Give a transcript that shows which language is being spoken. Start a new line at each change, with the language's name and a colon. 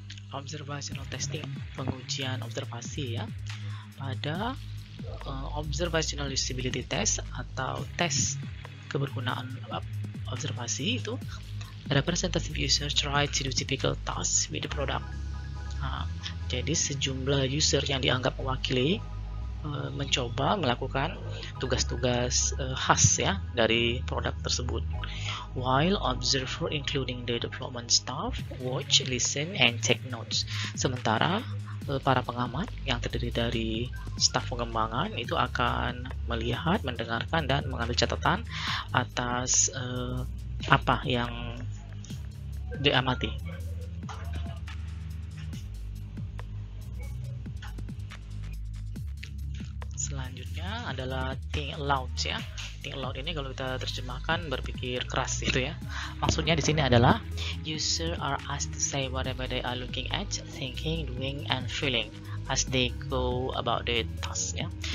English: Observational testing,
Indonesian: pengujian observasi, ya. Pada observational usability test atau tes kebergunaan observasi itu,
English: representative user try to do typical tasks with the product.
Indonesian: Nah, jadi sejumlah user yang dianggap mewakili mencoba melakukan tugas-tugas khas, ya, dari produk tersebut.
English: While observer including the development staff watch, listen, and take notes.
Indonesian: Sementara para pengamat yang terdiri dari staf pengembangan itu akan melihat, mendengarkan, dan mengambil catatan atas apa yang diamati. Selanjutnya adalah think aloud, ya. Think aloud ini kalau kita terjemahkan berpikir keras, gitu, ya. Maksudnya di sini adalah
English: user are asked to say whatever they are looking at, thinking, doing, and feeling as they go about their task, ya.